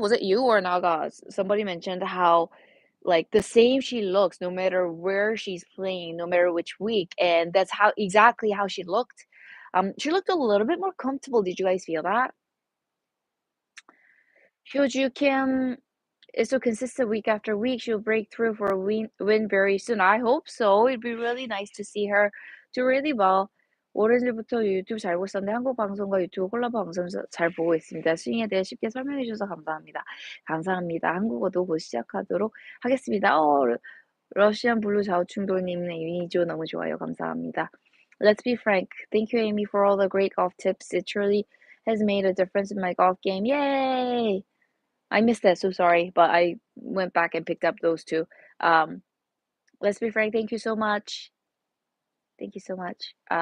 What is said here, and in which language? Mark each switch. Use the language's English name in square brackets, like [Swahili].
[English] Was it you or Naga? Somebody mentioned how like the same she looks no matter where she's playing, no matter which week, and that's how exactly how she looked. She looked a little bit more comfortable. Did you guys feel that? Hyoju Kim is so consistent week after week. She'll break through for a win very soon. I hope so. It'd be really nice to see her do really well. [Korean] 오래전부터 유튜브 잘 보고 있었는데 한국 방송과 유튜브 콜라보 방송 잘 보고 있습니다. 스윙에 대해 쉽게 설명해 주셔서 감사합니다. 감사합니다. 한국어도 곧 시작하도록 하겠습니다. 러시안 블루 좌우충돌님 이미지오 너무 좋아요. 감사합니다. [English] Let's be frank. Thank you, Amy, for all the great golf tips. It truly has made a difference in my golf game. Yay! I missed that, so sorry, but I went back and picked up those two. Um, let's be frank, thank you so much. Thank you so much.